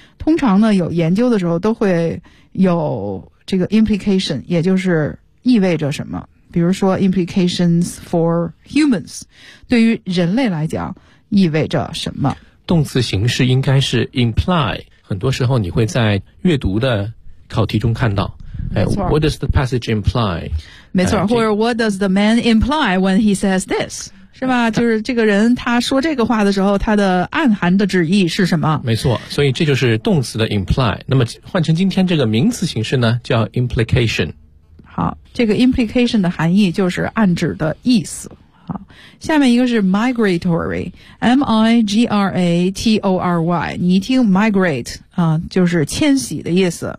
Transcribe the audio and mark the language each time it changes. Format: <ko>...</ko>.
<zh>通常呢，有研究的时候都会有这个 implication， 也就是意味着什么。比如说</zh> <en>implications for humans，</en> <zh>对于人类来讲意味着什么。动词形式应该是 imply， 很多时候你会在阅读的考题中看到，哎，</zh> <en>What does the passage imply？</en> <zh>没错，或者</zh> <en>What does the man imply when he says this？</en> <zh>是吧，就是这个人他说这个话的时候他的暗含的旨意是什么。没错，所以这就是动词的 imply。那么换成今天这个名词形式呢，叫 implication。好，这个 implication 的含义就是暗指的意思。好，下面一个是 migratory， M-I-G-R-A-T-O-R-Y， 你一听 migrate 啊，就是迁徙的意思。</zh>